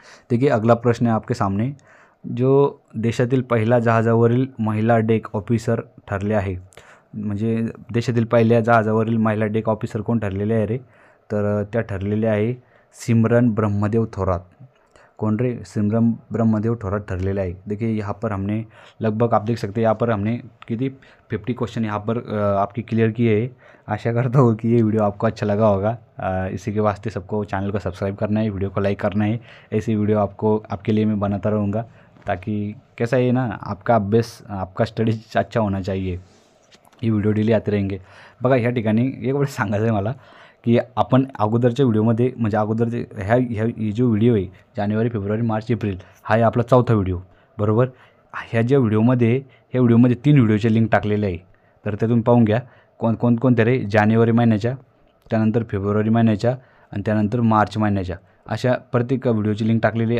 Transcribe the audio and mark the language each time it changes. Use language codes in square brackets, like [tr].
[hi] देखिए अगला प्रश्न आहे आपके सामने. [mr] जो देशातील पहिला जहाजावरील महिला डेक ऑफिसर ठरले आहे, म्हणजे देशातील पहिल्या जहाजावरील महिला डेक ऑफिसर कोण ठरलेले आहे रे? तर त्या ठरलेल्या आहे सिमरन ब्रह्मदेव थोरात. कौन रे, [hi] सिमरन ब्रह्मदेव थोरात ठरलेला है। देखिए यहाँ पर हमने लगभग आप देख सकते हैं यहाँ पर हमने कितनी 50 क्वेश्चन यहाँ पर आपकी क्लियर किए है। आशा करता हूँ कि ये वीडियो आपको अच्छा लगा होगा। इसी के वास्ते सबको चैनल को सब्सक्राइब करना है, वीडियो को लाइक करना है। ऐसी वीडियो आपके लिए मैं बनाता रहूँगा, ताकि कैसा है ना, आपका अभ्यास आपका स्टडी अच्छा होना चाहिए। ये व्हिडिओ डेली आते रहेंगे। [mr] बघा ह्या ठिकाणी एक गोष्ट सांगायचं आहे मला, की आपण अगोदरच्या व्हिडिओमध्ये म्हणजे अगोदरचे ही जो व्हिडिओ आहे जानेवारी फेब्रुवारी मार्च एप्रिल हा आहे आपला 4था व्हिडिओ बरोबर। ह्या ज्या व्हिडिओमध्ये 3 व्हिडिओचे लिंक टाकलेले आहे, तर ते तुम्ही पाहून घ्या कोणत्या रे, जानेवारी महिन्याच्या, त्यानंतर फेब्रुवारी महिन्याच्या आणि त्यानंतर मार्च महिन्याच्या, अशा प्रत्येक व्हिडिओची लिंक टाकलेली आहे।